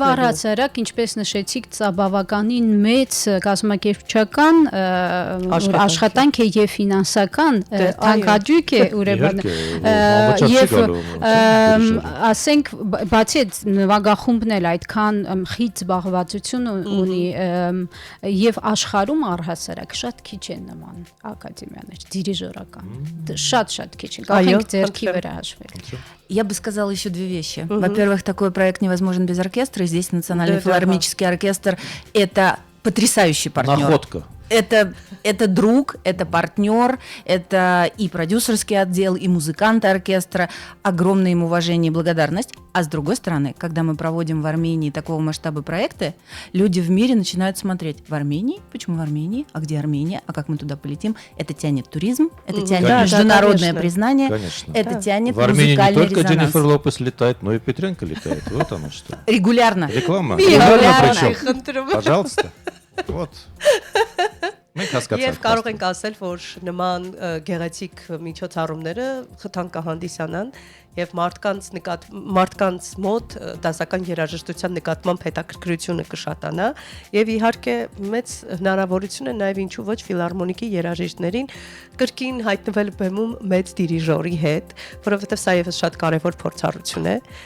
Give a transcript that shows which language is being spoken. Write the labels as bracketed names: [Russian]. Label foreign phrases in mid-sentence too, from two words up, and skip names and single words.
[Armenian] առհասարակ, ինչպես նշեցիք, սա բավականին մեծ կազմակերպչական աշխատանք է եւ ֆինանսական թանկարժեք է ուրեմն եւ ասենք բացի այդ նվագախումբն էլ այդքան խիտ զբաղվածություն ունի եւ աշխարհում առհասարակ շատ քիչ են նման ակադեմիաներ դիրիժորական շատ քիչ են կարող ձեռքի վրա հաշվել [Russian] Я бы сказала еще две вещи. Во-первых, такой проект невозможен без оркестра. И здесь Национальный филармонический оркестр – это потрясающий партнер. Находка. Это друг, это партнер, это и продюсерский отдел, и музыканты оркестра. Огромное им уважение и благодарность. А с другой стороны, когда мы проводим в Армении такого масштаба проекты, люди в мире начинают смотреть: в Армении? Почему в Армении? А где Армения? А как мы туда полетим? Это тянет туризм, это тянет международное признание, Конечно. это тянет В Армении не музыкальный только резонанс. Дженнифер Лопес летает, но и Петренко летает. Вот оно что. Регулярно. Реклама. Регулярно. Причем. Пожалуйста. Вот. [Armenian] Մենք Եվ հասկացանք։ կարող ենք ասել, որ նման գեղեցիկ միջոցառումները խթան կհանդիսանան եւ մարդկանց մոտ դասական երաժշտության նկատմամբ հետաքրքրությունը կշատանա եւ իհարկե մեծ հնարավորություն է նաեւ ինչու ոչ ֆիլարմոնիկի երաժիշտներին կրկին հայտնվել բեմում մեծ դիրիժորի հետ, որովհետեւ սա եւս շատ կարեւոր փորձառություն է։